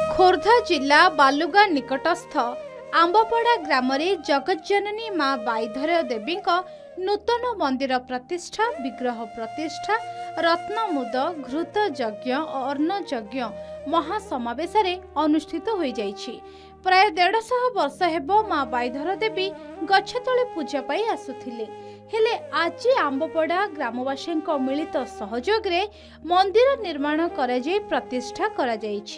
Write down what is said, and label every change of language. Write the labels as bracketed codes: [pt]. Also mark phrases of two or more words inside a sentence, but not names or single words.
[or] ଖୋର୍ଧା ଜିଲ୍ଲା ବାଲୁଗାଁ ନିକଟସ୍ଥ ଆମ୍ବପଡ଼ା ଗ୍ରାମ ଜଗଜ୍ଜନନୀ ମାଁ ବାଈଧର ଦେବୀ ନୂତନ ମନ୍ଦିର ପ୍ରତିଷ୍ଠା, ବିଗ୍ରହ ପ୍ରତିଷ୍ଠା, ରତ୍ନମୁଦ, ଘୃତ ଯଜ୍ଞ ଔର ଅନ୍ନ ଯଜ୍ଞ ମହାସମାବେଶ ଅନୁଷ୍ଠିତ ହୋ ଯାଇଛି। ପ୍ରାୟ 150 ବର୍ଷ ହେବ ମାଁ ବାଈଧର ଦେବୀ ଗଛ ତଳେ ପୂଜା ପାଇ ଆସୁଥିଲେ। ହେଲେ ଆଜି ଆମ୍ବପଡ଼ା ଗ୍ରାମବାସୀ ମିଳିତ ସହଯୋଗ ରେ ମନ୍ଦିର ନିର୍ମାଣ କରା ଯାଇ ପ୍ରତିଷ୍ଠା କରା ଯାଇଛି।